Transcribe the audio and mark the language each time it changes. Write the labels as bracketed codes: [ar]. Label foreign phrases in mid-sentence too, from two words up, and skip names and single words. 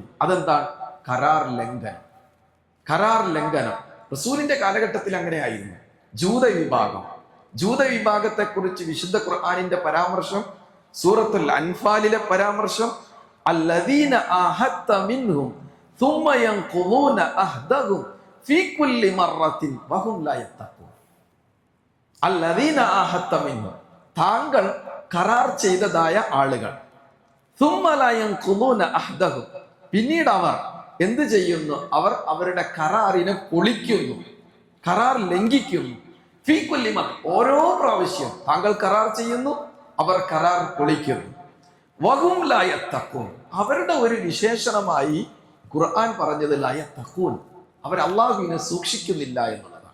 [ml] അതെന്താണ്? കരാർ ലംഘനം. കരാർ ലംഘനം റസൂലിന്റെ കാലഘട്ടത്തിൽ അങ്ങനെയായിരുന്നു. ജൂത വിഭാഗത്തെ കുറിച്ച് വിശുദ്ധ ഖുർആനിന്റെ പരാമർശം, സൂറത്തുൽ അൻഫാലിലെ പരാമർശം, [ar] الذين عاهدت منهم ثم ينقضون عهدهم في كل مرة وهم لا يتقون. الذين عاهدت منهم, [ml] താങ്കൾ കരാർ ചെയ്തതായ ആളുകൾ, [ar] ثم لا ينقضون عهدهم, [ml] പിന്നീട് അവർ എന്ത് ചെയ്യുന്നു? അവർ അവരുടെ കരാറിനെ പൊളിക്കുന്നു, കരാർ ലംഘിക്കുന്നു. [ar] في كل مر, [ml] ഓരോ പ്രാവശ്യം താങ്കൾ കരാർ ചെയ്യുന്നു, അവർ കരാർ പൊളിക്കുന്നു. [ar] وهم لا يتقون, [ml] അവരുടെ ഒരു വിശേഷണമായി ഖുർആൻ പറഞ്ഞത് [ar] لا يتقون, [ml] അവർ അള്ളാഹുവിനെ സൂക്ഷിക്കുന്നില്ല എന്നുള്ളതാണ്.